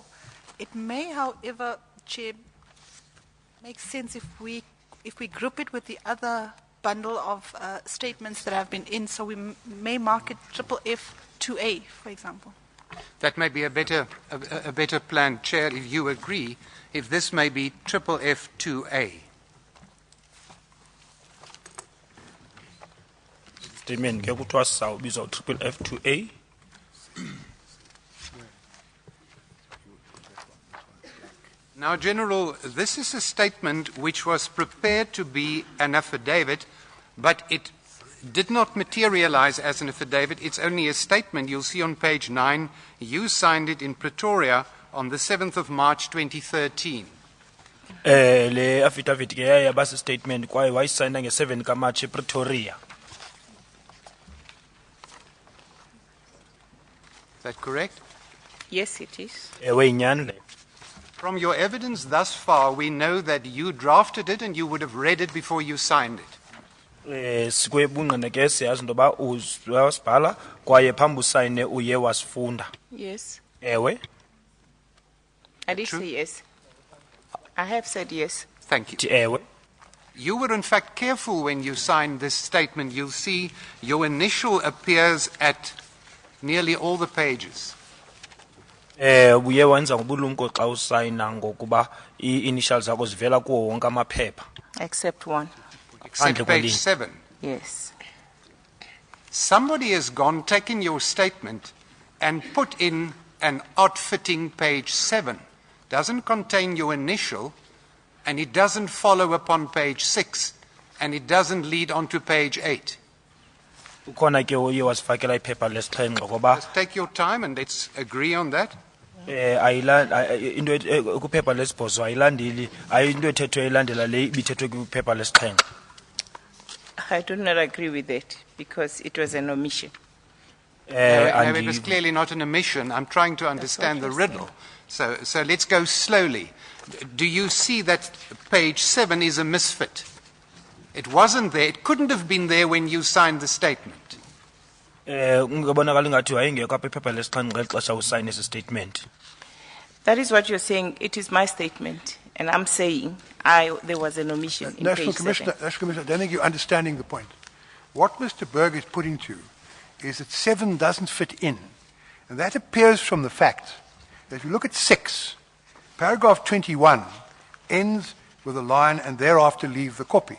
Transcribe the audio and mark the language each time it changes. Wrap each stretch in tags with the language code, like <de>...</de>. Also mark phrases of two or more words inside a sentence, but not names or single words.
<en>It may, however, Chair, make sense if we group it with the bundle of statements that have been in, so we may mark it FFF 2A, for example. That may be a better plan, Chair, if you agree, if this may be FFF 2A.</en> <xh>Statement ke kuthiwa sizawubiza u-FFF 2A.</xh> <en>Now, General, this is a statement which was prepared to be an affidavit, but it did not materialize as an affidavit. It's only a statement. You'll see on page 9, you signed it in Pretoria on the 7th of March 2013.</en> <xh>Le affidavit ke yaba statement kwaye wayisayina nge-7 kaMarch ePretoria.</xh> <en>Is that correct? Yes, it is.</en> <xh>Ewe inyani leyo.</xh> <en>From your evidence thus far, we know that you drafted it and you would have read it before you signed it.</en> <xh>Sikwebungqina ke siyazi into yoba uyasibhala kwaye phambi usayine uye wasifunda.</xh> <en>Yes.</en> <xh>Ewe.</xh> <en>I did True. say yes. I have said yes. Thank you.</en> <xh>Thi ewe.</xh> <en>You were in fact careful when you signed this statement. You'll see your initial appears at nearly all the pages.</en> <xh>Uye wenza ngobulumko xa usayina ngokuba i-initials zakho zivela kuwo wonke amaphepha.</xh> <en>Except one. Except Handle page</en> <xh>kwelinye.</xh> <en>7. Yes. Somebody has gone, taken your statement, and put in an odd-fitting page 7. Doesn't contain your initial, and it doesn't follow upon page 6, and it doesn't lead on to page 8.</en> <xh>Ukhona ke uye wasifakela iphepha lesixhenxe ngoba</xh> <en>Just take your time and let's agree on that.</en> <xh>into kuphepha lesibhozo ayilandeli into ethethwe ilandela le ibithethwe kuphepha lesixhenxe.</xh> <en>I do not agree with that because it was an omission. No, it was clearly not an omission. I'm trying to understand the riddle. So let's go slowly. Do you see that page 7 is a misfit? It wasn't there. It couldn't have been there when you signed the statement.</en> <xh>Ngabonakala ngathi wayengekho apha iphepha lesixhenxe ngexesha usayina esi statement.</xh> <en>That is what you're saying. It is my statement. And I'm saying there was an omission in National page Commissioner, 7. National Commissioner, I don't think you're understanding the point. What Mr. Berg is putting to is that 7 doesn't fit in. And that appears from the fact that if you look at 6, paragraph 21 ends with a line and thereafter leave the copy.</en>